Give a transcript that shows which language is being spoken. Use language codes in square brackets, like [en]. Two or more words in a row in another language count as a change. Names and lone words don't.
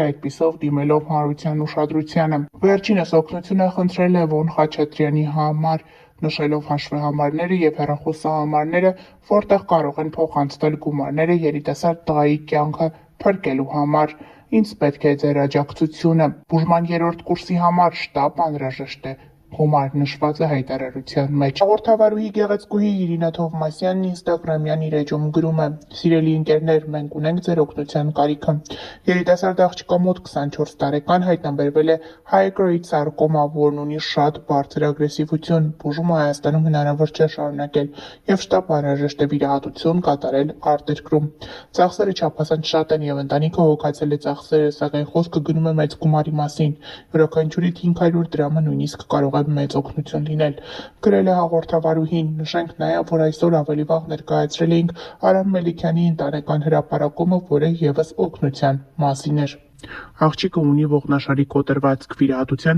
[hy] այդպիսով դիմելով հանրության ուշադրությանը։ Վերջինս օգնություն է խնդրել Լևոն Խաչատրյանի համար, նշելով հաշվեհամարները և հեռախոսահամարները, որտեղ կարող են փոխանցվել գումարները երիտասարդ տղայի կյանքը փրկելու համար։ Ինձ պետք է ձեր աջակցությունը։ Բուժման 3-րդ կուրսի համար շտապ անհրաժեշտ է գումար նշված է հայտարարության մեջ։ Հաղորդավարուհի գեղեցկուհի Իրինա Թովմասյանն ինստագրամյան իր էջում գրում է. «Սիրելի ընկերներ, մենք ունենք ձեր օգնության կարիքը։ Երիտասարդ աղջկա մոտ 24 տարեկան հայտնաբերվել է [en] high grade sarcoma, [hy] որն ունի շատ բարձր ագրեսիվություն։ Բուժումը Հայաստանում հնարավոր չէ շարունակել եւ շտապ անհրաժեշտ է վիրահատություն կատարել արտերկրում։ Ծախսերը չափազանց շատ են եւ ընտանիքը հոգացել է ծախսերը, սակայն խոսքը գնում է մեծ գումարի մասին։ Յուրաքանչյուրի 500 դրամը նույնիսկ կարող է մեծ օգնություն լինել», գրել է հաղորդավարուհին։ Նշենք նաև, որ այսօր ավելի վաղ ներկայացրել էինք Արամ Մելիքյանի ընտանեկան հրապարակումը, որը ևս օգնության մասին էր։ Աղջիկը ունի ողնաշարի կոտրվածք, վիրահատության